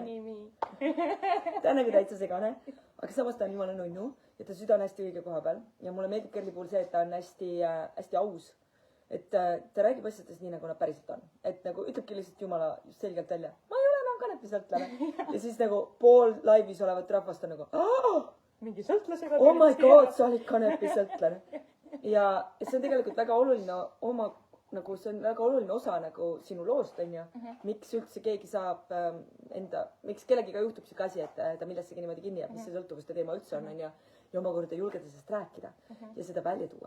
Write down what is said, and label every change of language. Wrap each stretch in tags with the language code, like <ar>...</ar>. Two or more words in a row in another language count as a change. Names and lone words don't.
<et>Ta on nagu täitsa segane, aga samas ta on jumala nunnu ja ta süda on hästi õige koha peal. Ja mulle meeldib Kerli puhul see, et ta on hästi aus. Et ta räägib asjadest nii, nagu nad päriselt on. Et nagu ütlebki lihtsalt jumala selgelt välja. Ma ei ole enam kanepisõltlane. Ja siis nagu pool laivis olevat rahvast on nagu mingi sõltlasega.</et> <en>Oh my god,</en> <et>sa olid kanepisõltlane. Ja see on tegelikult väga oluline nagu see on väga oluline osa nagu sinu loost, on ju. Miks üldse keegi saab miks kellegiga juhtub siuke asi, et ta millessegi niimoodi kinni jääb, mis see sõltuvuste teema üldse on, on ju. Ja omakorda julgeda sellest rääkida ja seda välja tuua.</et>